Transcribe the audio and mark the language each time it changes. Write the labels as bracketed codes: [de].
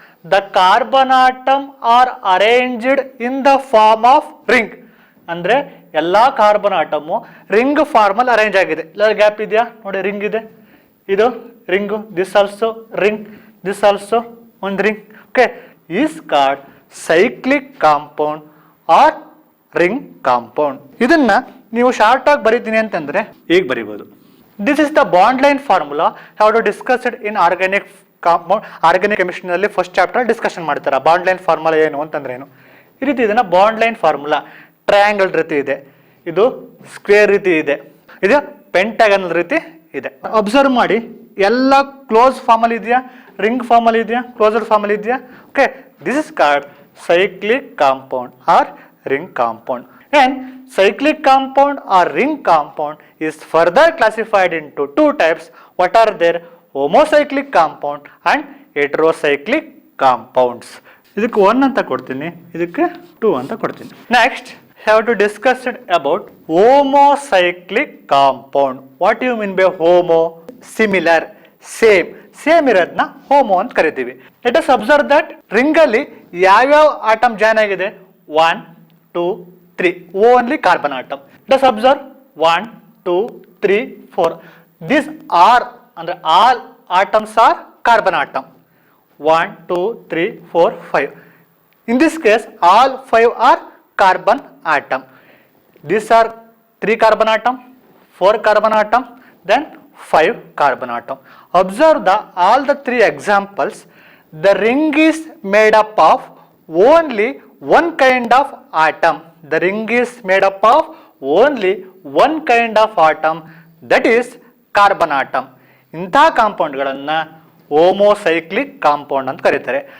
[en] The carbon atom are arranged in the form of ring. [kn] ಅಂದ್ರೆ ಎಲ್ಲಾ carbon atom ring form ಅಲ್ಲಿ arrange ಆಗಿದೆ. ಇಲ್ಲ ಗ್ಯಾಪ್ ಇದೆಯಾ ನೋಡಿ, ರಿಂಗ್ ಇದೆ, ಇದು ring, [en] this also ring, [kn] this also ಒಂದು ring. [en] Okay, is called cyclic compound or ring compound. [kn] ಇದನ್ನ ನೀವು ಶಾರ್ಟ್ ಆಗಿ ಬರೀತೀನಿ ಅಂತಂದ್ರೆ ಈಗ ಬರೀಬಹುದು. [en] This is the bond line formula how to discussed in organic compound. [kn] Organic chemistry ನಲ್ಲಿ ಫಸ್ಟ್ ಚಾಪ್ಟರ್ ಡಿಸ್ಕಷನ್ ಮಾಡ್ತಾರೆ bond line formula ಏನು ಅಂತಂದ್ರೆ ಏನು. ಈ ರೀತಿ ಇದನ್ನ ಬಾಂಡ್ ಲೈನ್ ಫಾರ್ಮುಲಾ ಟ್ರಯಾಂಗಲ್ ರೀತಿ ಇದೆ, ಇದು ಸ್ಕ್ವೇರ್ ರೀತಿ ಇದೆ, ಇದು ಪೆಂಟಾಗನಲ್ ರೀತಿ ಇದೆ. ಅಬ್ಸರ್ವ್ ಮಾಡಿ, ಎಲ್ಲ ಕ್ಲೋಸ್ ಫಾರ್ಮ್ ಅಲ್ಲಿ ಇದೆಯಾ, ರಿಂಗ್ ಫಾರ್ಮ್ ಅಲ್ಲಿ ಇದೆಯಾ, ಕ್ಲೋಸ್ಡ್ ಫಾರ್ಮ್ ಅಲ್ಲಿ ಇದೆಯಾ. [en] Okay, this is called cyclic compound or ring compound. And cyclic compound or ring compound is further classified into 2 types. What are there? Homocyclic compound and heterocyclic compounds. [kn] ಇದಕ್ಕೆ 1 ಅಂತ ಕೊಡ್ತೀನಿ, ಇದಕ್ಕೆ 2 ಅಂತ ಕೊಡ್ತೀನಿ. [en] Next have to discuss it about homocyclic compound. What do you mean by homo? Similar, [kn] same ಇರೋದನ್ನ homo ಅಂತ ಕರಿತೀವಿ. [en] let us observe that ring [kn] ಅಲ್ಲಿ ಯಾವ್ಯಾವ ಆಟಮ್ ಜಾಯ್ನ್ ಆಗಿದೆ? [en] 1 2 3 only carbon atom. Let us observe 1 2 3 4 this are ಅಂದ್ರೆ all atoms are carbon atom. 1 2 3 4 5. In this case all 5 are carbon atom. These are 3 carbon atom, 4 carbon atom, then 5 carbon atom. Observe all the 3 examples. The ring is made up of only one kind of atom. The ring is made up of only one kind of atom, that is carbon atom. [kn] ಇಂಥ ಕಾಂಪೌಂಡ್ಗಳನ್ನ ಹೋಮೋಸೈಕ್ಲಿಕ್ compound ಅಂತ ಕರೀತಾರೆ.